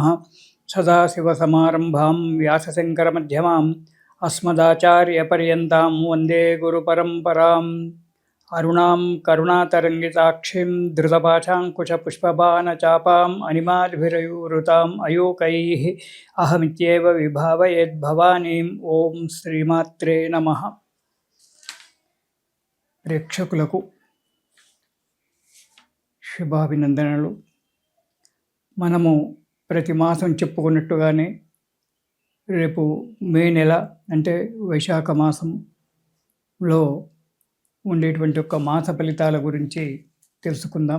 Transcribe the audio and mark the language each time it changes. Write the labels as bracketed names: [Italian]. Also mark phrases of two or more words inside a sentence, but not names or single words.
[Sanskrit] सदाशिवसमारम्भां व्यासशङ्करमध्यमाम् अस्मदाचार्यपर्यन्तां वन्दे गुरुपरम्पराम्। अरुणां करुणातरङ्गिताक्षीं धृतपाशाङ्कुशपुष्पबाणचापाम् अनिमादिभिरयुवृताम् अयोकैः अहमित्येव विभावयेद्भवानीम्। ఓం శ్రీమాత్రే నమః. [Telugu] ప్రేక్షకులకు శుభాభినందనలు. మనము ప్రతి మాసం చెప్పుకున్నట్టుగానే రేపు మే నెల అంటే వైశాఖ మాసంలో ఉండేటువంటి ఒక మాస ఫలితాల గురించి తెలుసుకుందాం.